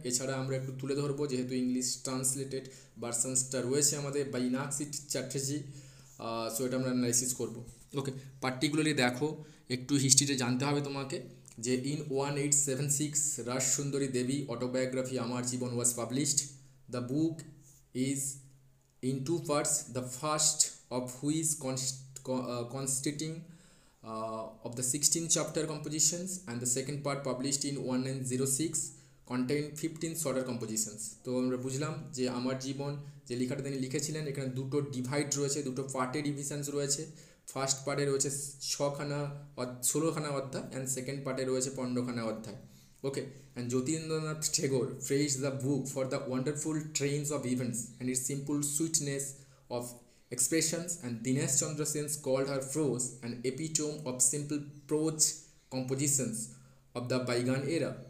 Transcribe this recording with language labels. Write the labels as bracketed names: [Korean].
[Bangla] এছাড়া আমরা একটু তুলে ধরবো, যেহেতু ইংলিশ ট্রান্সলেটেড ভার্সানসটা রয়েছে আমাদের বাই ইনাক্সিট চ্যাটার্জি, সো এটা আমরা অ্যানালাইসিস করবো। ওকে, পার্টিকুলারলি দেখো, একটু হিস্ট্রিতে জানতে হবে তোমাকে, যে [English] in 1876 [Bangla] রাসসুন্দরী দেবী অটোবায়োগ্রাফি আমার জীবন was published. [English] The book is in two parts, the first of which consisting of the 16 chapter compositions, and the second part published in 1906 contain 15 shorter compositions. [Bangla] তো আমরা বুঝলাম যে আমার জীবন যে লেখাটা তিনি লিখেছিলেন, এখানে দুটো ডিভাইড রয়েছে, দুটো পার্টে ডিভিশনস রয়েছে। ফার্স্ট পার্টে রয়েছে 16খানা অধ্যায়, অ্যান্ড সেকেন্ড পার্টে রয়েছে 15খানা অধ্যায়। [English] Okay, and Jyotirendra Tagore praised the book for the wonderful trains of events and its simple sweetness of expressions, and Dinesh Chandra Sen called her prose an epitome of simple prose compositions of the bygone era.